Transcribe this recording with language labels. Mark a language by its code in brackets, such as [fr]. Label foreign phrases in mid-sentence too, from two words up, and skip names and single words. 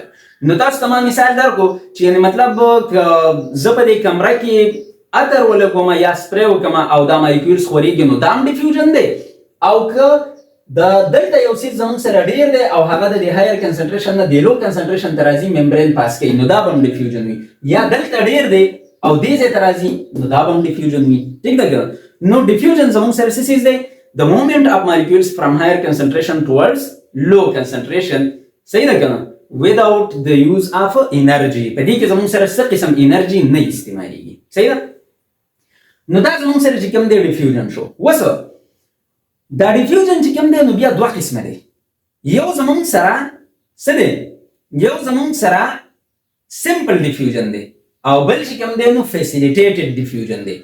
[ps] نو تاسو ته ما مثال درکړو چې یعنې مطلب زه په دې کمره کې عطر ولګوم یا سپری وکړم او دا مالیکیولز خورېږي نو دا هم ډیفیوژن دی، او که د دلته یو څیز زموږ سره ډیر دی او هغه د دې [en] higher concentration [ps] نه د [en] low concentration [ps] ته راځي [en] membrane pass [ps] کوي نو دا به هم ډیفیوژن وي. یا دلته ډیر دی او دې ځای ته راځي نو دا به هم ډیفیوژن وي. ټیک ده که نو ډیفیوژن زموږ سره څه څیز دی؟ د [en] movement of molecules from higher concentration towards low concentration. [ps] صحیح ده که نه؟ [en] without the use of energy. [ps] په دې کې زموږ سره څه قسم انرژي نه استعمالېږي. صحیح ده؟ نو دا زموږ سره چې کوم دی ډیفیوژن شو. اوس دا ډیفیوژن چې کوم دی نو بیا دوه قسمه دی. یو زموږ سره څه دی؟ یو زموږ سره [en] simple diffusion [ps] دی او بل چې کوم دی نو [en] facilitated diffusion [ps] دی.